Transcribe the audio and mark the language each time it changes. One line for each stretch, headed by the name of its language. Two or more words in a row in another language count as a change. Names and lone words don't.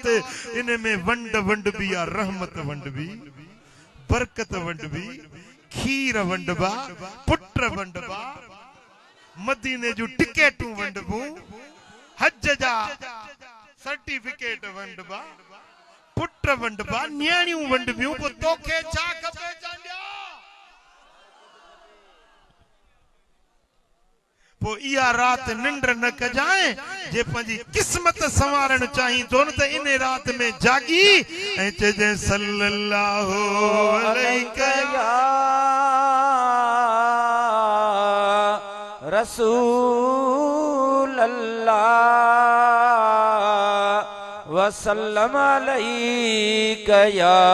Sindhi: इन में वंड बि आहे, रहमत वंड बि, बरकत वंड बि, खीर वंडबा, पुट वंडबा, मदीने जूं टिकेटूं वंडबूं, हज जा सर्टिफिकेट वंडबा पुट वंडबा न्याणियूं वंडबियूं पोइ तोखे छा खपे चांडिया पो इहा रात निंड न कजाए जे पंहिंजी किस्मत संवारण चाहीं तो न त इन रात में जागी ऐं चइजे
Arabic: صلى الله عليه يا رسول الله وسلم عليك يا